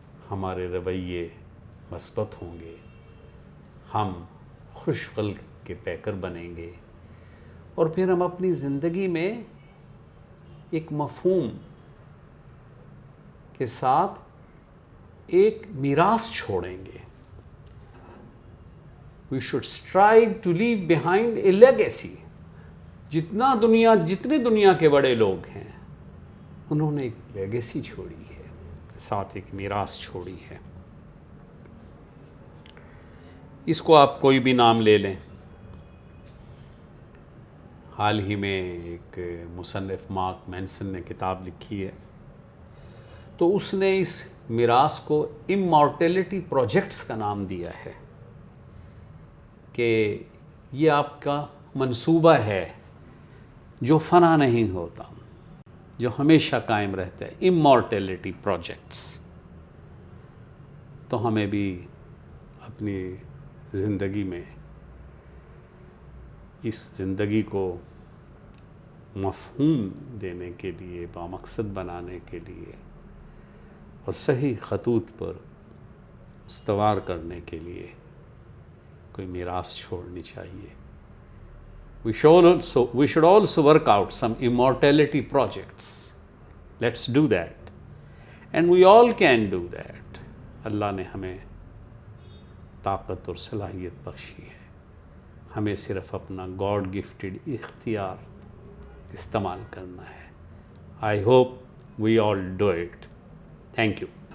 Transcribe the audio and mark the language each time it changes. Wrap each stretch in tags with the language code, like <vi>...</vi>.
<ur>ہمارے رویے مثبت ہوں گے، ہم خوش خلق کے پیکر بنیں گے، اور پھر ہم اپنی زندگی میں ایک مفہوم کے ساتھ ایک میراث چھوڑیں گے.</ur> <en>We should strive to leave behind a legacy.</en> <ur>جتنے دنیا کے بڑے لوگ ہیں، انہوں نے ایک لیگیسی چھوڑی ہے، ساتھ ایک میراث چھوڑی ہے. اس کو آپ کوئی بھی نام لے لیں. حال ہی میں ایک مصنف مارک مینسن نے کتاب لکھی ہے، تو اس نے اس میراث کو امارٹیلٹی پروجیکٹس کا نام دیا ہے، کہ یہ آپ کا منصوبہ ہے جو فنا نہیں ہوتا، جو ہمیشہ قائم رہتا ہے. امارٹیلٹی پروجیکٹس. تو ہمیں بھی اپنی زندگی میں اس زندگی کو مفہوم دینے کے لیے، بامقصد بنانے کے لیے اور صحیح خطوط پر استوار کرنے کے لیے کوئی میراث چھوڑنی چاہیے.</ur> <en>We should also work out some immortality projects. Let's do that. And we all can do that.</en> <ur>اللہ نے ہمیں طاقت اور صلاحیت بخشی ہے. ہمیں صرف اپنا گاڈ گفٹڈ اختیار استعمال کرنا ہے.</ur> <en>I hope we all do it. Thank you.</en>